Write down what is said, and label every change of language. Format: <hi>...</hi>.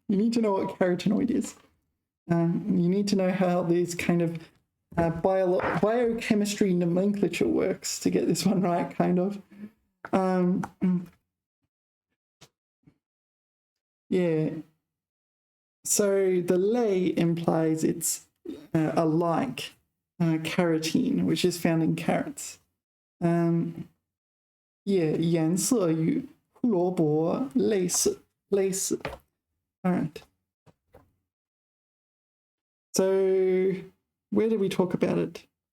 <en>You need to know what carotenoid is. You need to know how these kind of biochemistry nomenclature works to get this one right, kind of. Yeah. So the lei implies it's alike carotene, which is found in carrots. Yeah,</en> <zh>颜色与胡萝卜类似。</zh> <en>All right. So where did we talk about it?</en>